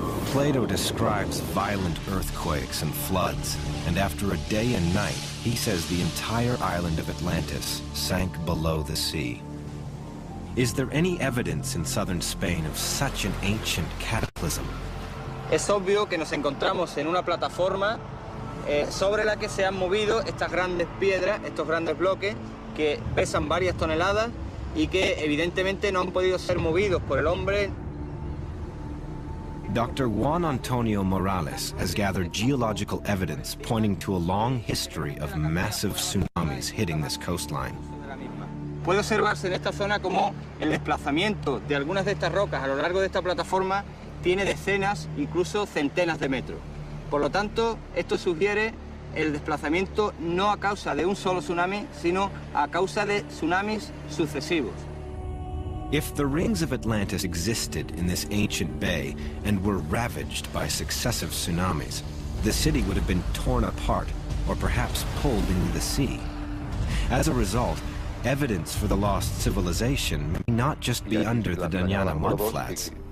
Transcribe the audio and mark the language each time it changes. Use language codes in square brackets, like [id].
[en] Plato describes violent earthquakes and floods, and after a day and night, he says the entire island of Atlantis sank below the sea. Is there any evidence in southern Spain of such an ancient cataclysm? [es] Es obvio que nos encontramos en una plataforma sobre la que se han movido estas grandes piedras, estos grandes bloques que pesan varias toneladas y que evidentemente no han podido ser movidos por el hombre. [en] Dr. Juan Antonio Morales has gathered geological evidence pointing to a long history of massive tsunamis hitting this coastline. [es] Puede observarse en esta zona como el desplazamiento de algunas de estas rocas a lo largo de esta plataforma tiene decenas, incluso centenas de metros. Por lo tanto, esto sugiere el desplazamiento no a causa de un solo tsunami, sino a causa de tsunamis sucesivos. [en] If the rings of Atlantis existed in this ancient bay and were ravaged by successive tsunamis, the city would have been torn apart or perhaps pulled into the sea. As a result, evidence for the lost civilization may not just be under the Doñana mudflats.